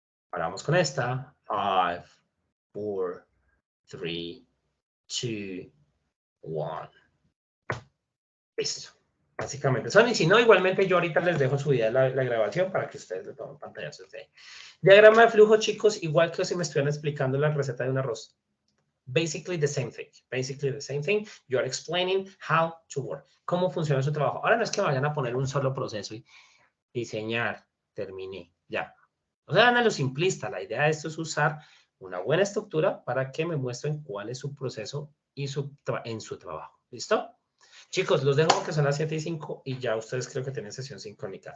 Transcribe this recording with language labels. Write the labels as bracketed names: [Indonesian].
[Spanish] Paramos con esta. 5, 4, 3, 2, 1. Listo. Básicamente son, y si no, igualmente yo ahorita les dejo subida la grabación para que ustedes le tomen pantallazos de ahí. Diagrama de flujo, chicos, igual que si me estuvieran explicando la receta de un arroz. [English] Basically the same thing. Basically the same thing. You are explaining how to work. [Spanish] Cómo funciona su trabajo. Ahora no es que vayan a poner un solo proceso y diseñar, terminé, ya. O sea, a lo simplista. La idea de esto es usar una buena estructura para que me muestren cuál es su proceso y en su trabajo. ¿Listo? Chicos, los dejo que son las 7:05 y ya ustedes creo que tienen sesión sincrónica.